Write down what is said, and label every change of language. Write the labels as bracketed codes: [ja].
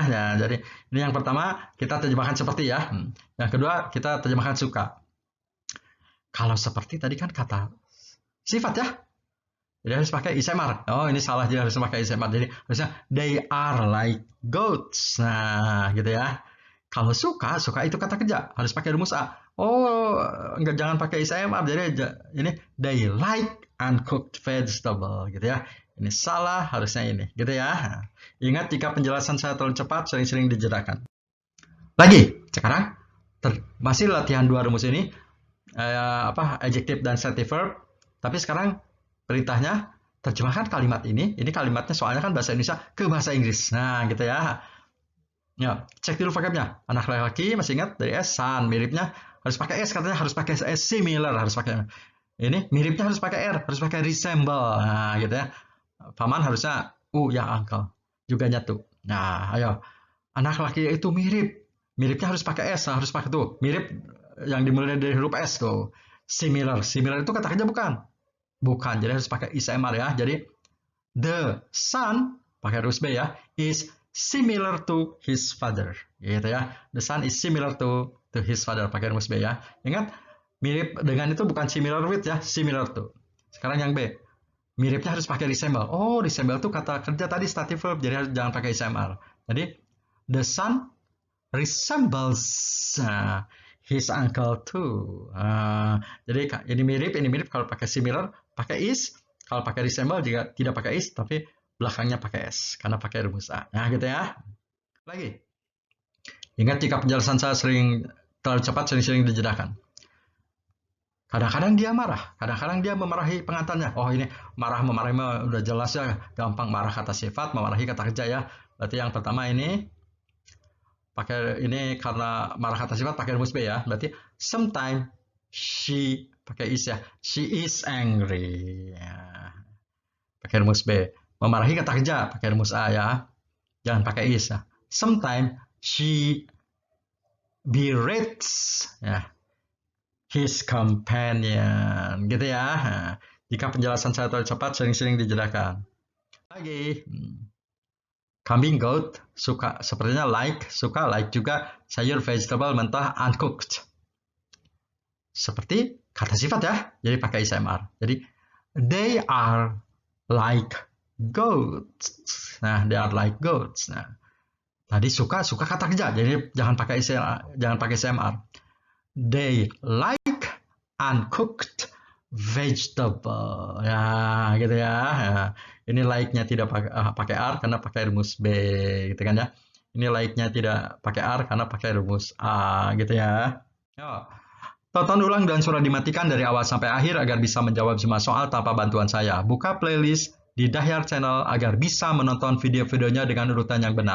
[id] Nah, jadi ini yang pertama kita terjemahkan seperti ya. Yang kedua kita terjemahkan suka. Kalau seperti tadi kan kata sifat ya. Jadi harus pakai is MR. Oh, ini salah, jadi harus pakai is MR. [en] Jadi harusnya they are like goats. [id] Nah, gitu ya. Kalau suka itu kata kerja, harus pakai rumus A. Oh, enggak, jangan pakai is MR. Jadi ini [en] they like uncooked vegetable [id] gitu ya. Ini salah, harusnya ini, gitu ya. Ingat, jika penjelasan saya terlalu cepat, sering-sering dijedakan. Lagi, sekarang masih latihan dua rumus ini, adjective dan substantive verb. Tapi sekarang perintahnya terjemahkan kalimat ini kalimatnya soalnya kan bahasa Indonesia ke bahasa Inggris. Nah, gitu ya. Ya, cek dulu vocabnya. Anak laki-laki masih ingat dari S, son, miripnya harus pakai S, katanya harus pakai S, similar harus pakai. Ini miripnya harus pakai R, harus pakai resemble. Nah, gitu ya. Paman harusnya ya uncle juga nyatu. Nah, ayo. Anak laki itu mirip. Miripnya harus pakai S, harus pakai tuh. Mirip yang dimulai dari huruf S tuh. Similar. Similar itu kata kerja bukan? Bukan, jadi harus pakai is MR ya. Jadi [en] the son [id] pakai rumus B ya, [en] is similar to his father. [id] Gitu ya. [en] The son is similar to his father, pakai rumus B ya. [id] Ingat, mirip dengan itu bukan similar with ya, similar to. Sekarang yang B. Miripnya harus pakai resemble. Oh, resemble itu kata kerja tadi stative verb, jadi jangan pakai is MR. [en] Jadi the son resembles his uncle too. [id] Jadi ini mirip kalau pakai similar pakai is, kalau pakai resemble juga tidak pakai is, tapi belakangnya pakai s karena pakai rumus A. Nah, gitu ya. Lagi. Ingat, jika penjelasan saya terlalu cepat, sering-sering dijedakan. Kadang-kadang dia marah, kadang-kadang dia memarahi pengantarnya. Oh, ini memarahi udah jelas ya, gampang. Marah kata sifat, memarahi kata kerja ya. Berarti yang pertama ini pakai ini karena marah kata sifat pakai rumus B ya. Berarti [en] sometimes she [id] pakai is ya. [en] She is angry. [id] Ya. Pakai rumus B. Memarahi kata kerja pakai rumus A ya. Jangan pakai is ya. [en] Sometimes she berates ya his companion, gitu ya. [id] Nah, jika penjelasan saya terlalu cepat, sering-sering dijedakan. Lagi, kambing, goat, suka, sepertinya suka juga sayur vegetable mentah uncooked. Seperti kata sifat ya, jadi pakai is MR. [en] Jadi they are like goats. [id] Nah, [en] they are like goats. [id] Nah, tadi suka kata kerja, jadi jangan pakai is MR. [en] They like uncooked vegetable. [id] Ya, gitu ya. Nah, ini like-nya tidak pakai R karena pakai rumus B, gitu kan ya. Ini like-nya tidak pakai R karena pakai rumus A, gitu ya. Yo. Tonton ulang dan suara dimatikan dari awal sampai akhir agar bisa menjawab semua soal tanpa bantuan saya. Buka playlist di Dahyar Channel agar bisa menonton video-videonya dengan urutan yang benar.